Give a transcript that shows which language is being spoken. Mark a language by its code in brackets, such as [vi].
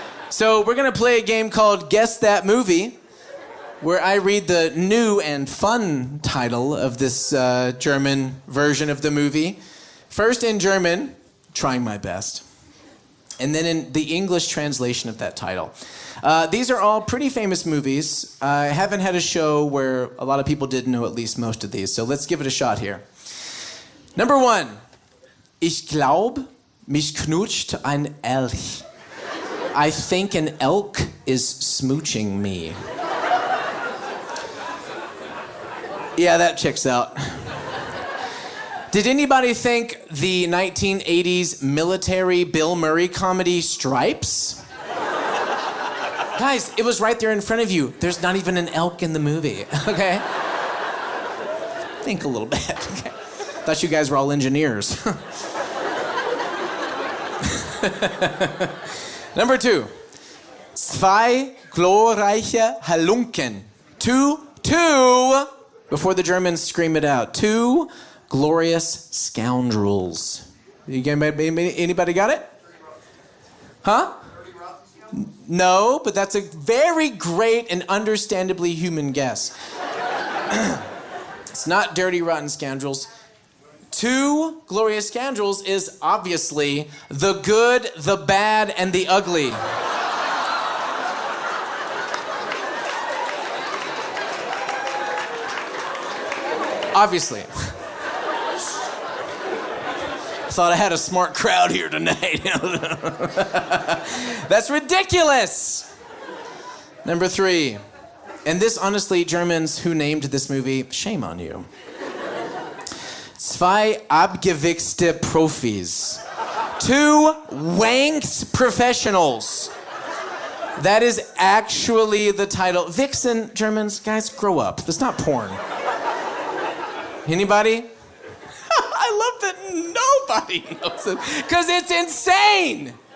[en] So we're gonna play a game called Guess That Movie, where I read the new and fun title of this German version of the movie. First in German, trying my best, and then in the English translation of that title. These are all pretty famous movies. I haven't had a show where a lot of people didn't know at least most of these, so let's give it a shot here. Number one. [de] Ich glaub, mich knutscht ein Elch. [en] I think an elk is smooching me. Yeah, that checks out. Did anybody think the 1980s military Bill Murray comedy Stripes? Guys, it was right there in front of you. There's not even an elk in the movie, okay? Think a little bit, okay? Thought you guys were all engineers. Number two. [de] Zwei glorreiche Halunken. [en] Two, before the Germans scream it out. Two glorious scoundrels. Anybody got it? Huh? No, but that's a very great and understandably human guess. It's not Dirty Rotten Scoundrels. Two glorious scoundrels is obviously the good, the bad, and the ugly. Obviously. Thought I had a smart crowd here tonight. That's ridiculous. Number three. And this, honestly, Germans who named this movie, shame on you. [de] Zwei abgewichste Profis. [en] Two wanked professionals. That is actually the title. Vixen, Germans, guys, grow up. That's not porn. Anybody? I love that nobody knows it, because it's insane.